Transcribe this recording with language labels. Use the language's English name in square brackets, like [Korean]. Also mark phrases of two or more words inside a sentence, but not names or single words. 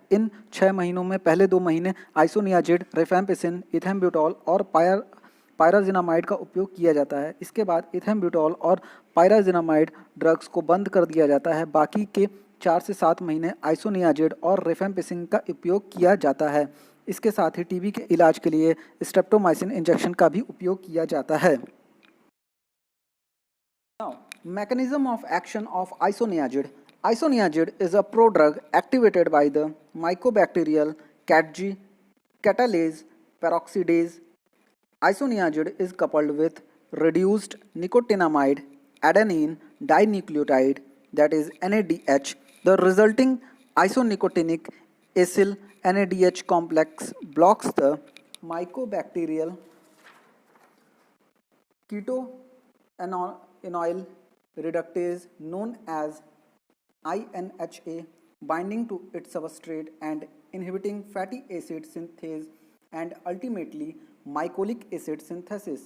[Hindi] इन 6 महीनों में पहले 2 महीने आइसोनियाजिड, रिफैम्पिसिन, इथेम्ब्यूटॉल और पायराजिनामाइड का उपयोग किया जाता है। इसके बाद इथेम्ब्यूटॉल और पायराजिनामाइड ड्रग्स को बंद कर दिया जाता है। बाकी के 4 से 7 महीने आइसोनियाजिड और रिफैम्पिसिन का उपयोग किया जाता है। इसके साथ ही टीबी के इलाज के लिए स्ट्रेप्टोमाइसिन इंजेक्शन का भी उपयोग किया जाता है। [English] Now, mechanism of action of isoniazid. Isoniazid is a prodrug activated by the mycobacterial CATG catalase peroxidase. Isoniazid is coupled with reduced nicotinamide adenine dinucleotide, that is NADH. The resulting isonicotinic acyl NADH complex blocks the mycobacterial ketoanenyl reductase known as INHA, binding to its substrate and inhibiting fatty acid synthase and ultimately mycolic acid synthesis.